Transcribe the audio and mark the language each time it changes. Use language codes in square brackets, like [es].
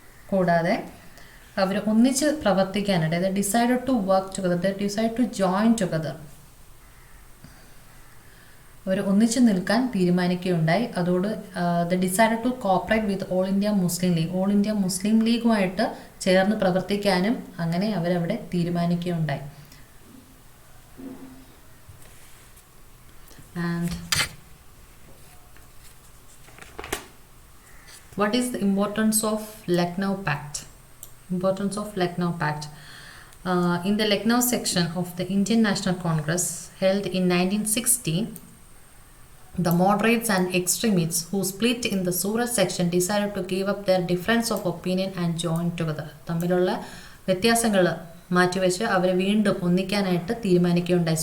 [ml] കൂടാതെ അവർ ഒന്നിച്ച് പ്രവർത്തിക്കാനായിട്ട്, അതായത് [en] decide to work together, decide to join together, [ml] അവർ ഒന്നിച്ച് നിൽക്കാൻ തീരുമാനിക്കുകയുണ്ടായി. അതോട് [en] the decide to cooperate with [ml] all India Muslim league, all India Muslim ലീഗുമായിട്ട് ചേർന്ന് പ്രവർത്തിക്കാനും അങ്ങനെ അവരവിടെ തീരുമാനിക്കുകയുണ്ടായി. [en] And what is the importance of Lucknow Pact? Importance of Lucknow Pact. In the Lucknow section of the Indian National Congress held in 1916, the moderates and extremists who split in the Surat section decided to give up their difference of opinion and join together. [ml] തമ്മിലുള്ള വ്യത്യാസങ്ങൾ മാറ്റിവെച്ച് അവർ വീണ്ടും ഒന്നിക്കാനായിട്ട് തീരുമാനിക്കുകയുണ്ടായി.